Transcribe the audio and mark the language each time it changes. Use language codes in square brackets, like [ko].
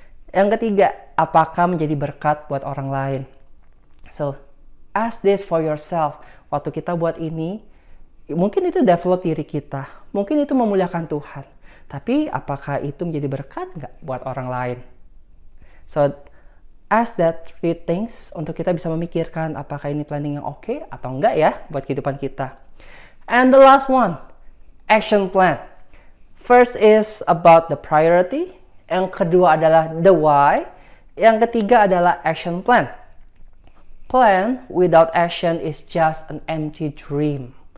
[id] Yang ketiga, apakah menjadi berkat buat orang lain? [en] So, ask this for yourself. [id] Waktu kita buat ini, mungkin itu develop diri kita. Mungkin itu memuliakan Tuhan. Tapi apakah itu menjadi berkat nggak buat orang lain? [en] So, ask that 3 things [id] untuk kita bisa memikirkan apakah ini planning yang oke atau enggak ya buat kehidupan kita. [en] And the last one, action plan. First is about the priority. [id] Yang kedua adalah the why. Yang ketiga adalah action plan. [en] Plan without action is just an empty dream.